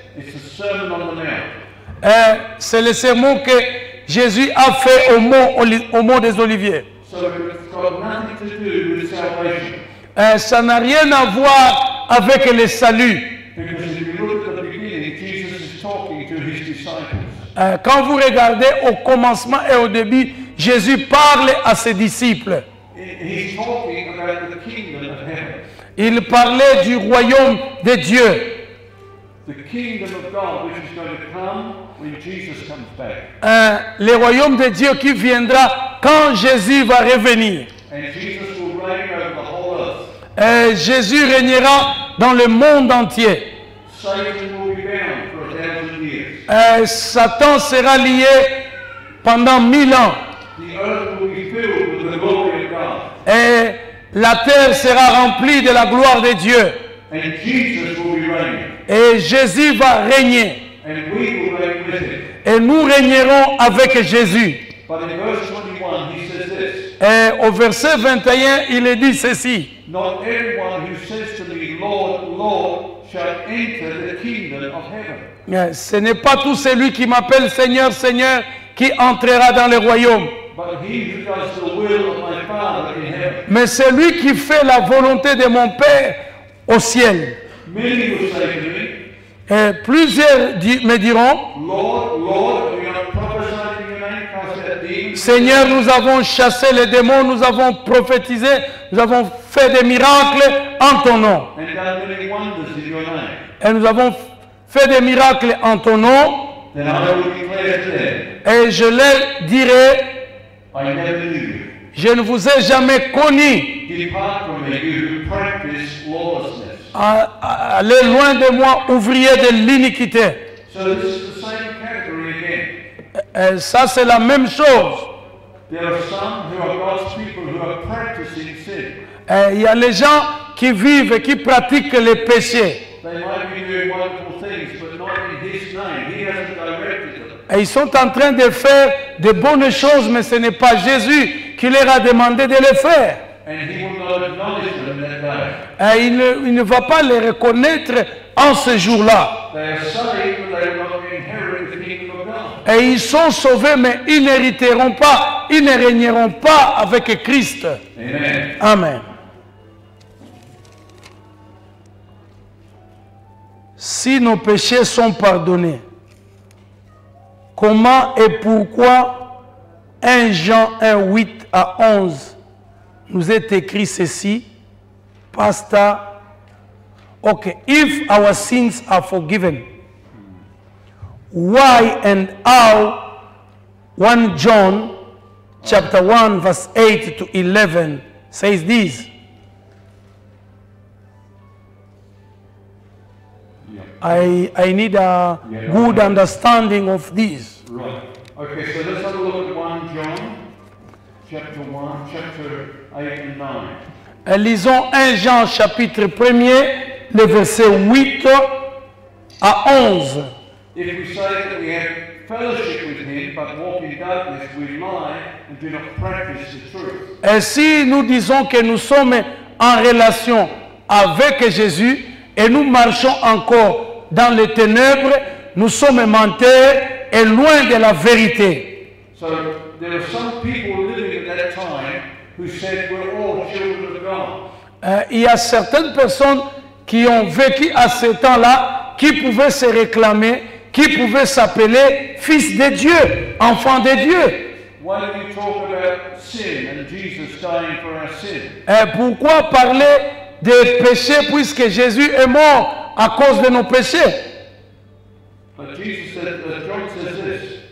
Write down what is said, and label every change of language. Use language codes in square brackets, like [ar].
[en] It's the Sermon on the Mount. [fr] C'est le sermon que Jésus a fait au mont des Oliviers. [en] So it's got nothing to do with salvation. [fr] Ça n'a rien à voir avec le salut. [en] Because if you look at the beginning, Jesus is talking to his disciples. [fr] Quand vous regardez au commencement et au début, Jésus parle à ses disciples. [en] He's talking about the kingdom of heaven. [fr] Il parlait du royaume de Dieu. [en] The kingdom of God which is going to come when Jesus comes back. [fr] Le royaume de Dieu qui viendra quand Jésus va revenir. [en] And Jesus will reign over the whole earth. [fr] Jésus régnera dans le monde entier. [en] Satan will be bound for 1,000 years. [fr] Satan sera lié pendant 1000 ans. [en] The earth will be filled with the glory of God. [fr] Et la terre sera remplie de la gloire de Dieu. [en] And Jesus will be reigning. [fr] Et Jésus va régner. [en] And we will reign with him. [fr] Et nous régnerons avec Jésus. [en] But in verse 21, he says this. [fr] Et au verset 21, il dit ceci. [en] Not everyone who says to me, Lord, Lord, shall enter the kingdom of heaven. [fr] Ce n'est pas tout celui qui m'appelle Seigneur, Seigneur qui entrera dans le royaume. [en] But he who does the will of my Father in heaven. [fr] Mais celui qui fait la volonté de mon Père au ciel. [en] Many will say to me, [fr] Et plusieurs me diront, [en] Lord, Lord, we have prophesied in your name, cast out demons. [fr] Seigneur, nous avons chassé les démons, nous avons prophétisé, nous avons fait des miracles en ton nom. [en] And done many wonders in your name. [fr] Et nous avons fait des miracles en ton nom. [en] Then I will declare to them, [fr] Et je leur dirai, [en] I never knew you. [fr] je ne vous ai jamais connu. [en] Depart from me, you who practice lawlessness. [fr] Allez loin de moi, ouvrier de l'iniquité. [en] So this is the same category again. [fr] Et ça, c'est la même chose. [en] There are some who are God's people who are practicing sin. [fr] Et il y a les gens qui vivent et qui pratiquent les péchés. [en] They might be doing wonderful things, but not in His name. He hasn't directed them. [fr] Et ils sont en train de faire de bonnes choses, mais ce n'est pas Jésus qui leur a demandé de les faire. [en] And He will not acknowledge them that day. [fr] Et il ne va pas les reconnaître en ce jour-là. [en] They are saved, but they will not inherit the kingdom of God. [fr] Et ils sont sauvés, mais ils n'hériteront pas, ils ne régneront pas avec Christ. [en] Amen. [fr] Amen. Si nos péchés sont pardonnés, comment et pourquoi 1 Jean 1, 8 à 11 nous est écrit ceci? [en] Pastor, okay, if our sins are forgiven, why and how 1 John chapter 1 verse 8 to 11 says this? I need a good understanding of this. Right. Okay, so let's have a look at 1 John, chapter 1, chapter 8 and 9. [fr] Lisons 1 Jean chapitre 1er, le verset 8 à 11. [en] If we say that we have fellowship with Him, but walk in darkness, we lie and do not practice the truth. [fr] Et si nous disons que nous sommes en relation avec Jésus et nous marchons encore dans les ténèbres, nous sommes menteurs et loin de la vérité. [en] So there are some people living at that time who said we're all children of God. [fr] Il y a certaines personnes qui ont vécu à ce temps-là, qui pouvaient se réclamer, qui pouvaient s'appeler fils de Dieu, enfants de Dieu. [en] Why do you talk about sin and Jesus dying for our sin? [fr] Pourquoi parler des péchés puisque Jésus est mort à cause de nos péchés? [en] But Jesus said, John says this.